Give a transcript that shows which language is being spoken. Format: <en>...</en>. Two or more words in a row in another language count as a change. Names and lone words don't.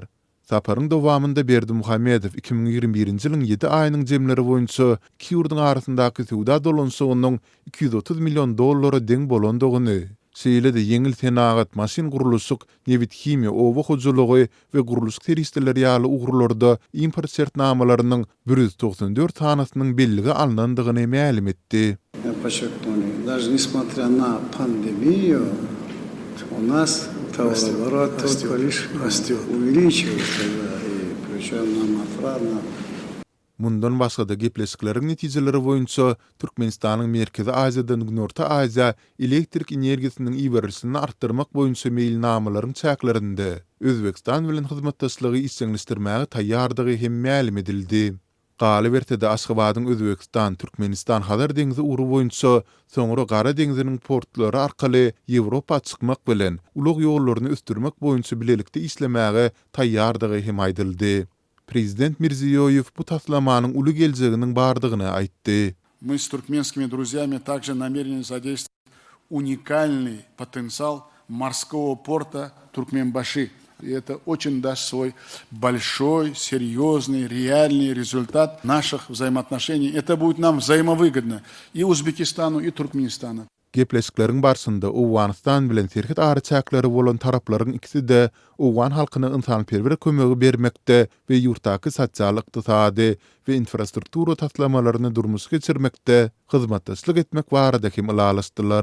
<tk>Saparyň dowamında Berdimuhammedow 2021-nji ýylyň 7 aýynyň jemleri boýunça iki ýurdun arasyndaky sowda dolanşygynyň $230 million deň bolandygyny, şeýle-de ýeňil senagat, maşin guruluşyk, newit himiýa, owa hojulugy we guruluş seriýetleri ýaly ugrlarda import şertnamalarynyň 194 tanasynyň belligi alnandygyny ma'lum etdi.</tk> <ru>Даже несмотря на пандемию, у нас товарооборот только лишь увеличивается, и причем нам отрадно.</ru> <tk>Mundan başga da gepleşikleriň netijeleri boýunça Türkmenistanyň Merkezi Aziýadan Günorta Aziýa elektrik energiýasiniň iýerilişini artdyrmak boýunça meýilnamalaryň çäklerinde Özbekistan bilen hyzmatdaşlygy isleňleşdirmäge taýýardygy hem ma'lum edildi. Galy bertede Aşgabatyň Özbekistan, Türkmenistan Hazar deňizi uruw boýunça soňra Gara deňiziniň portlary arkaly Ýewropa çykmak bilen ulug ýollaryny östürmek boýunça bilelikde işlemäge taýýardygy hem aýdyldy. Prezident Mirziýoýew bu taslamanyň uly geljeginiň bardygyny aýtdy.</tk> <ru>Мы с туркменскими друзьями также намерены задействовать уникальный потенциал морского порта Туркменбаши. И это очень даст свой большой, серьезный, реальный результат наших взаимоотношений. Это будет нам взаимовыгодно и Узбекистану, и Туркменистану.</ru> <tk>Gepleşikleriň barşynda Owganistan bilen serhet ary çäkleri bolan taraplaryň ikisi de Owgan halkyna ynsanperwer kömegi bermekde we ýurtdaky sosial, ykdysady we infrastruktura taslamalaryny durmuşa geçirmekde hyzmatdaşlyk etmek barada hem ulalaşdylar.</tk>